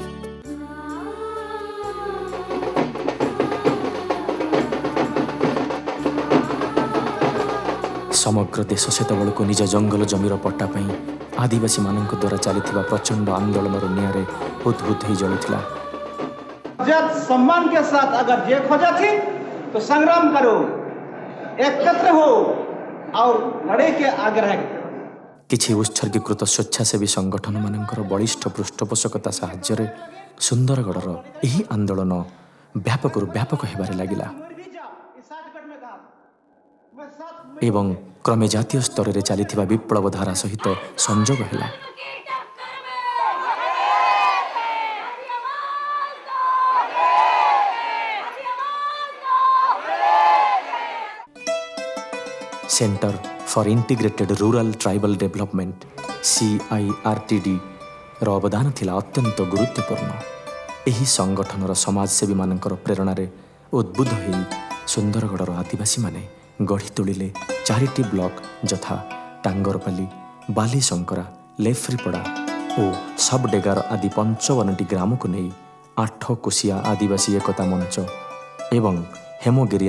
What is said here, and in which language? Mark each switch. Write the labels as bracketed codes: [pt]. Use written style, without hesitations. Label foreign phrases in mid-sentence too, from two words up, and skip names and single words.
[or] ସମଗ୍ର ଦେଶ ସେତେବେଳକୁ ନିଜ ଜଙ୍ଗଲ ଜମିର ପଟ୍ଟା ପାଇଁ ଆଦିବାସୀମାନଙ୍କ ଦ୍ୱାରା ଚାଲିଥିବା ପ୍ରଚଣ୍ଡ ଆନ୍ଦୋଳନର ନିଆଁରେ ଉଦ୍ବୁଦ୍ଧ ହୋଇ ଜଳୁଥିଲା। [hi] सम्मान के साथ अगर ये खोजा थी तो संग्राम करो, एकत्र हो और लड़ाई के आगे रहे। [or] କିଛି ଉତ୍ସର୍ଗୀକୃତ ସ୍ୱେଚ୍ଛାସେବୀ ସଂଗଠନମାନଙ୍କର ବଳିଷ୍ଠ ପୃଷ୍ଠପୋଷକତା ସାହାଯ୍ୟରେ ସୁନ୍ଦରଗଡ଼ର ଏହି ଆନ୍ଦୋଳନ ବ୍ୟାପକରୁ ବ୍ୟାପକ ହେବାରେ ଲାଗିଲା ଏବଂ କ୍ରମେ ଜାତୀୟ ସ୍ତରରେ ଚାଲିଥିବା ବିପ୍ଳବ ଧାରା ସହିତ ସଂଯୋଗ ହେଲା। सेंटर फॉर इंटीग्रेटेड रूरल ट्राइबल डेवलपमेंट CIRTD ର ଅବଦାନ ଥିଲା ଅତ୍ୟନ୍ତ ଗୁରୁତ୍ୱପୂର୍ଣ୍ଣ। ଏହି ସଂଗଠନର ସମାଜସେବୀ ମାନଙ୍କର ପ୍ରେରଣାରେ ଉଦ୍ବୁଦ୍ଧ ହୋଇ ସୁନ୍ଦରଗଡ଼ର ଆଦିବାସୀମାନେ ଗଢ଼ି ତୋଳିଲେ 4ଟି ବ୍ଲକ ଯଥା ଟାଙ୍ଗରପାଲି, ବାଲିଶଙ୍କରା, ଲେଫ୍ରିପଡ଼ା ଓ ସବଡେଗାର ଆଦି 55ଟି ଗ୍ରାମକୁ ନେଇ 8 କୋଶିଆ ଆଦିବାସୀ ଏକତା ମଞ୍ଚ ଏବଂ ହେମଗିରି